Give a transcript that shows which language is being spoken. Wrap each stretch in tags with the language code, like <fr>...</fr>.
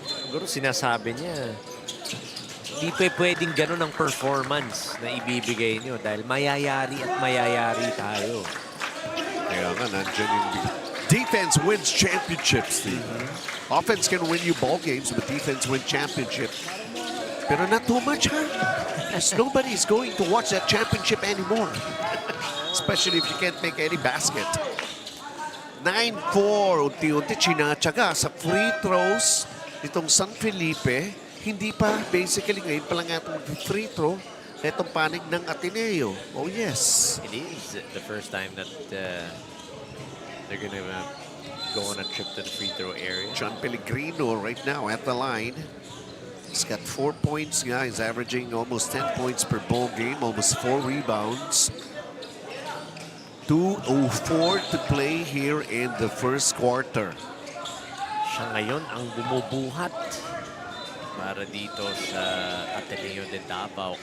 <tl>Siguro sinasabi niya, hindi pwedeng ganun ang performance na ibibigay niyo dahil mayayari at mayayari tayo. Kaya nga, nandyan yung defense wins championships.</tl> <en>Offense can win you ball games, but defense win championship. Pero not too much, huh? As nobody's going to watch that championship anymore. Especially if you can't make any basket.</en> <tl>9-4, unti-unti chinatsaga sa free throws nitong San Felipe. Hindi pa, basically ngayon pa lang itong free throw na itong panig ng Ateneo.</tl> <en>Oh yes. It is the first time that they're gonna go on a trip to the free throw area. John Pellegrino right now at the line. He's got 4 points, guys, averaging almost 10 points per ball game, almost 4 rebounds. 2:04 to play here in the first quarter.</en> <tl>Siya ngayon ang bumubuhat para dito sa Ateneo De Davao.</tl>